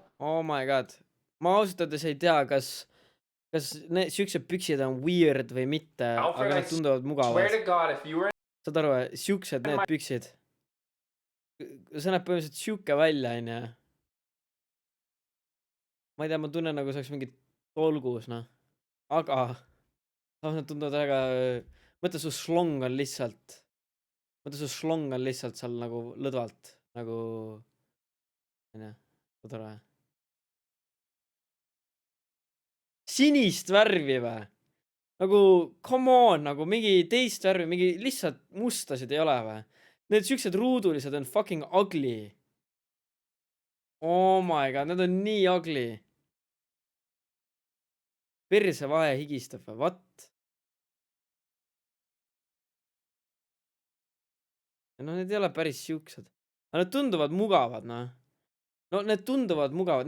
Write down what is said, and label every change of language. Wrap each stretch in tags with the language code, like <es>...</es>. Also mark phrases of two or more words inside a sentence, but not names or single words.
<en>Oh my god.</en> <et>Ma ausalt öeldes ei tea, kas need siuksed püksid on weird või mitte,</et> <en>Alfred,</en> <et>aga nad tunduvad</et> <en>swear</en> <et>mugavad.</et> <en>to God, if you were...</en> <et>Saad aru, siuksed need püksid. See näeb põhimõtteliselt siuke välja, onju. Ma ei tea, ma tunnen nagu see oleks mingi tolgus, noh. Aga nad tunduvad väga... Mõtle, su slong on lihtsalt seal nagu lõdvalt, nagu... Onju, saad aru? Sinist värvi või? Nagu,</et> <en>come on,</en> <et>nagu mingi teist värvi, mingi lihtsalt mustasid ei ole või? Need siuksed ruudulised on</et> <en>fucking ugly. Oh my god,</en> <et>need on nii ugly. Persevahe higistab või?</et> <en>What?</en> <et>No need ei ole päris siuksed. Aga need tunduvad mugavad, noh. No need tunduvad mugavad.</et>